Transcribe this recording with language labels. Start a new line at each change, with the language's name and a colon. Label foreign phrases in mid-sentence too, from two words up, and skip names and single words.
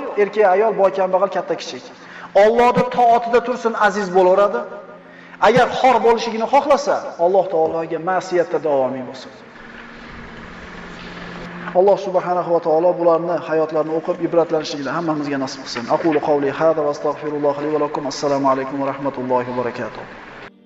Uzbek: Erkak, ayol, boy, kambag'al, katta, kichik. Allohning toatida tursin, aziz bo'laveradi. Agar xor bo'lishligini xohlasa, Alloh taologa ma'siyatda davomiy bo'lsin. Alloh
Arabic: سبحانه وتعالى
Uzbek: bularni hayotlarini o'qib ibratlanishligini hammamizga nasib qilsin.
Arabic: أقول قولي هذا وأستغفر الله لي ولكم. السلام عليكم ورحمة الله وبركاته.